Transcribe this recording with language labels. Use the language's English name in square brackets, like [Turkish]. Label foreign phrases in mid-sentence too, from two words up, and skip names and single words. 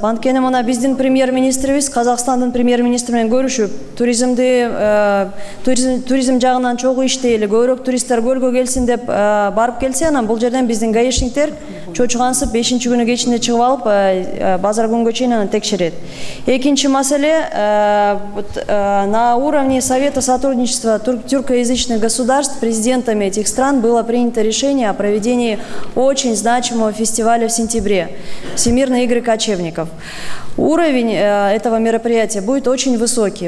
[Kyrgyz] Анткени мына биздин премьер-министрибиз Казакстандын премьер-министри менен көрүшүп, туризм жагынан чогуу иштейли, көбүрөөк туристтер көлгө келсин деп барып келсе, анан бул жерден биздин гаишниктер чочугансып 5-күнү кечинде чыгып алып, базар күнгө чейин аны текшерет. Экинчи маселе, [Russian] на уровне Совета сотрудничества тюркоязычных государств президентами этих стран было принято решение о проведении очень значимого фестиваля в сентябре, Всемирные игры кочевников. Уровень этого мероприятия будет очень высокий.